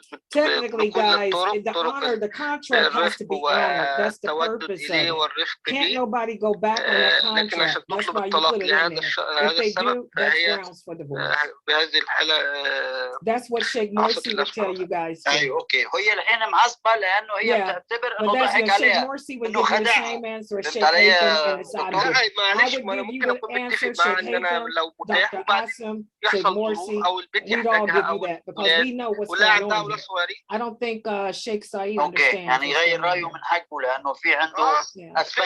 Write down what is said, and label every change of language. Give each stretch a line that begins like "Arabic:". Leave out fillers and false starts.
English: Technically, guys, the contract has to be honored. That's the purpose of it. Can't nobody go back on that contract. That's why you put it in there. If they do, that's grounds for divorce.
Arabic: بهذه الحالة
English: That's what Sheikh Morsi would tell you guys too.
Arabic: ايوه اوكي. هي الحين معصبه لانه هي بتعتبر انه ضحك عليها.
English: Sheikh Morsi would give you the same answer as Sheikh Haitham, and it's out of it. I would give you the answer, Sheikh Haitham, Dr. Asim, Sheikh Morsi. We'd all give you that because we know what's going on here. I don't think Sheikh Saeed understands.
Arabic: يعني يغير رايه من حقه لانه في عنده اسباب.